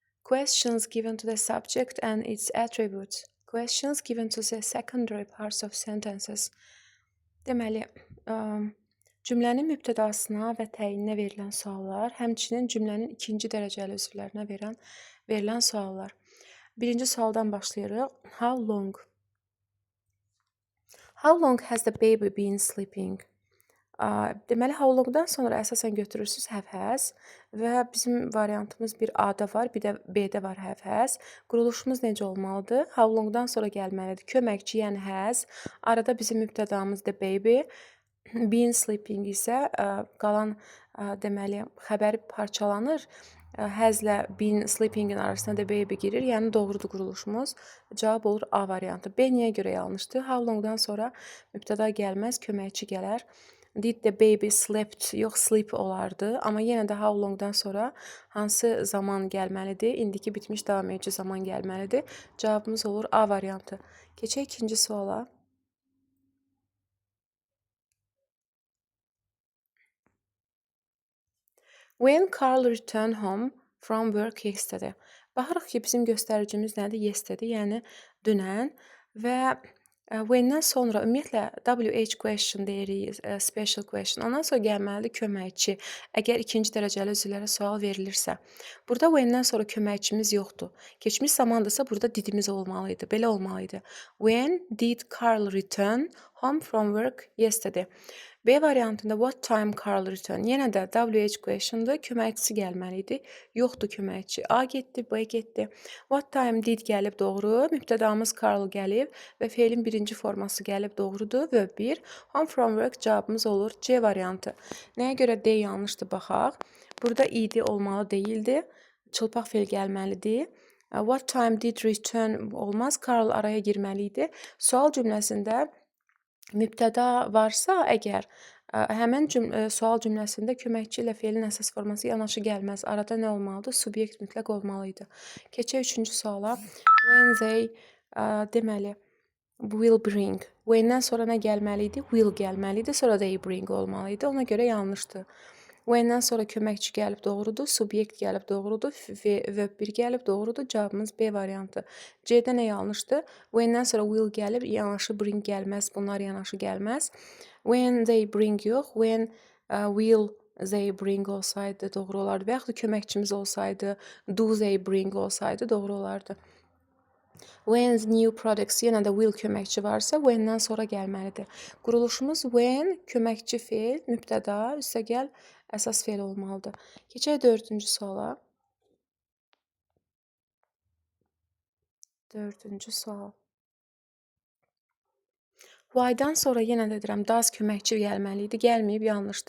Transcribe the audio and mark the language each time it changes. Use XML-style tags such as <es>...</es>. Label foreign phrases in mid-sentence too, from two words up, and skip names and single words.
<en>Questions given to the subject and its attributes. Questions given to the secondary parts of sentences.</en> <az>Deməli, cümlənin mübtədasına və təyininə verilən suallar, həmçinin cümlənin ikinci dərəcəli üzvlərinə verilən suallar. Birinci sualdan başlayırıq.</az> <en>How long? How long has the baby been sleeping?</en> <az>Deməli,</az> <en>how long-dan</en> <az>sonra əsasən götürürsünüz</az> <en>have has</en> <az>və bizim variantımız bir A-da var, bir də B-də var</az> <en>have has.</en> <az>Quruluşumuz necə olmalıdır?</az> <en>How long-dan</en> <az>sonra gəlməlidir. Köməkçi, yəni has. Arada bizim mübtədamız</az> <en>the baby. Been sleeping</en> <az>isə qalan deməli xəbər parçalanır. Haslə</az> <en>been sleeping-in</en> <az>arasına da baby girir. Yəni doğrudur quruluşumuz. Cavab olur A variantı. B niyə görə yanlışdır?</az> <en>How long-dan</en> <az>sonra mübtəda gəlməz, köməkçi gələr.</az> <en>Did the baby slept,</en> <az>yox sleep olardı. Amma yenə də</az> <en>how long-dan</en> <az>sonra hansı zaman gəlməlidir? İndiki bitmiş davam edici zaman gəlməlidir. Cavabımız olur A variantı. Keçək ikinci suala.</az> <en>When Carl returned home from work yesterday.</en> <az>Baxırıq ki, bizim göstəricimiz nədir? Yesterday, yəni dünən və when-dən sonra ümumiyyətlə</az> <en>WH question</en> <az>deyirik,</az> <en>special question.</en> <az>Ondan sonra gəlməlidir köməkçi. Əgər ikinci dərəcəli üzvlərə sual verilirsə. Burada when-dən sonra köməkçimiz yoxdur. Keçmiş zamandırsa burada didimiz olmalıydı. Belə olmalıydı.</az> <en>When did Carl return home from work yesterday?</en> <az>B variantında</az> <en>what time Carl returned?</en> <az>Yenə də</az> <en>WH question'da</en> <az>köməkçisi gəlməliydi. Yoxdur köməkçi. A getdi, B getdi.</az> <en>What time did</en> <az>gəlib doğru. Mübtədamız Carl gəlib və feilin birinci forması gəlib doğrudur. Və 1.</az> <en>Home from work</en> <az>cavabımız olur C variantı. Nəyə görə D yanlışdır baxaq. Burada idi olmalı deyildi. Çılpaq feil gəlməlidir.</az> <en>What time did return olmaz.</en> <az>Carl araya girməliydi. Sual cümləsində mübtəda varsa əgər həmən sual cümləsində köməkçi ilə feilin əsas forması yanaşı gəlməz. Arada nə olmalıdır? Subyekt mütləq olmalıydı. Keçək üçüncü suala.</az> <en>When they deməli will bring.</en> <az>When-dən sonra nə gəlməliydi? Will gəlməliydi. Sonra</az> <en>they bring</en> <az>olmalıydı. Ona görə yanlışdır. When-dən sonra köməkçi gəlib doğrudur. Subyekt gəlib doğrudur. Verb 1 gəlib doğrudur. Cavabımız B variantı. C-də nə yanlışdır? When-dən sonra will gəlib, yanaşı bring gəlməz. Bunlar yanaşı gəlməz.</az> <en>When they bring yox. When will they bring</en> <az>olsaydı doğru olardı. Və yaxud da köməkçimiz olsaydı,</az> <en>do they bring</en> <az>olsaydı doğru olardı.</az> <en>When new products,</en> <az>yenə də will köməkçi varsa, when-dən sonra gəlməlidir. Quruluşumuz when, köməkçi feil, mübtəda, üstəgəl əsas feil olmalıdır. Keçək dördüncü suala. Dördüncü sual. Why-dan sonra yenə də deyirəm, does köməkçi gəlməliydi, gəlməyib, yanlışdır.</az>